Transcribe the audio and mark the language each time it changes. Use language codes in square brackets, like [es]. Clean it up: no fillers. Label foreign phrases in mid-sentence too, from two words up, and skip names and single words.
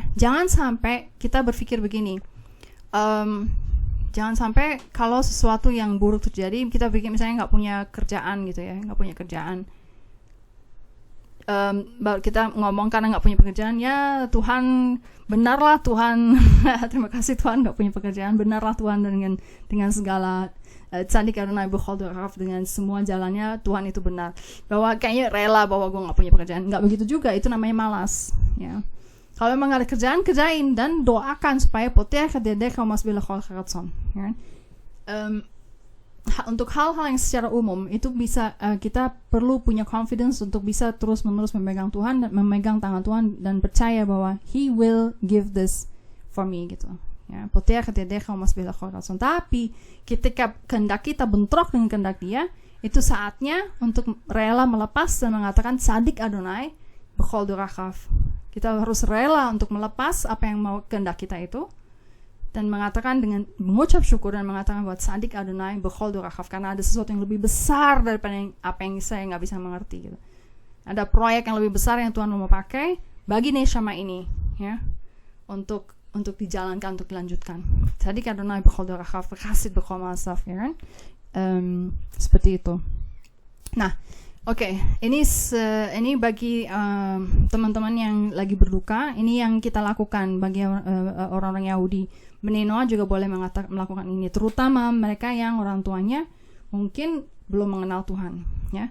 [id] Jangan sampai kita berpikir begini, jangan sampai kalau sesuatu yang buruk terjadi, kita pikir misalnya nggak punya kerjaan gitu ya, kita ngomong karena nggak punya pekerjaan, ya Tuhan, benarlah Tuhan, terima kasih Tuhan nggak punya pekerjaan, benarlah Tuhan dengan segala [he] צדיק אדני בכל דרכיו, [id] dengan semua jalannya Tuhan itu benar, bahwa kayaknya rela bahwa gue nggak punya pekerjaan. Nggak begitu juga, itu namanya malas, ya. Kalau memang ada kerjaan, kerjain dan doakan supaya [he] פותח ידך ומשביע לכל רצון, [id] ya. Untuk hal-hal yang secara umum itu bisa kita perlu punya confidence untuk bisa terus-menerus memegang Tuhan dan memegang tangan Tuhan dan percaya bahwa [en] He will give this for me [id] gitu. Ya, [he] פותח ידך ומשביע לכל רצון. [id] Tapi ketika kehendak kita bentrok dengan kehendak Dia, itu saatnya untuk rela melepas dan mengatakan [he] צדיק אדני בכל דרכיו. [id] Kita harus rela untuk melepas apa yang mau kehendak kita itu dan mengatakan dengan mengucap syukur dan mengatakan bahwa [he] צדיק אדני בכל דרכיו, [id] karena ada sesuatu yang lebih besar daripada apa yang saya nggak bisa mengerti gitu. Ada proyek yang lebih besar yang Tuhan mau pakai bagi neshama ini, ya, untuk dijalankan, untuk dilanjutkan. [he] צדיק אדני בכל דרכיו וחסיד בכל מעשיו, [id] ya kan? Seperti itu. Nah, ini bagi teman-teman yang lagi berduka, ini yang kita lakukan bagi orang-orang Yahudi. Bnei Noah juga boleh melakukan ini, terutama mereka yang orang tuanya mungkin belum mengenal Tuhan, ya.